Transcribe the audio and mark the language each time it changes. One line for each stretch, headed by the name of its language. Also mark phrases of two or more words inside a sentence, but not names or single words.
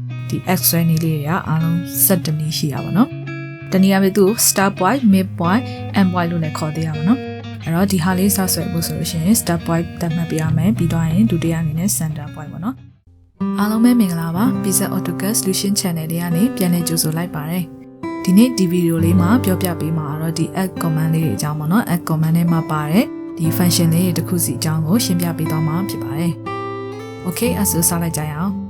English: the X
Burmese: ဆွဲနည်းလေးတွေကအားလုံး7နည်းရှိရပါတော့တနည်းအားဖြင့်သူ
English: start point mid point end point
Burmese: လို့လည်းခေါ်သေးရပါတော့အဲ့တော့ဒီဟာလေးစဆွဲဖို့ဆို လို့ရှိရင်
English: start point
Burmese: သတ်မှတ်ပေးရမယ်ပြီးတော့ရင်ဒုတိယအနေနဲ့
English: center point
Burmese: ပေါ့နော်အားလုံးပဲမင်္ဂလာပါ Fix AutoCAD Solution Channel လေးကနေပြန်လည်ကြိုဆိုလိုက်ပါတယ်ဒီနေ့ဒီဗီဒီယိုလေးမှာပြောပြပေးမှာတော့ဒီ
English: add command
Burmese: လေးတွေအကြောင်းပေါ့နော်
English: add command
Burmese: ထဲမှာပါတဲ့ဒီ function လေးတွေတစ်ခုစီအကြောင်းကိုရှင်းပြပေးသွားမှာဖြစ်ပါတယ် Okay အဲ့ဆိုစလိုက်ကြရအောင်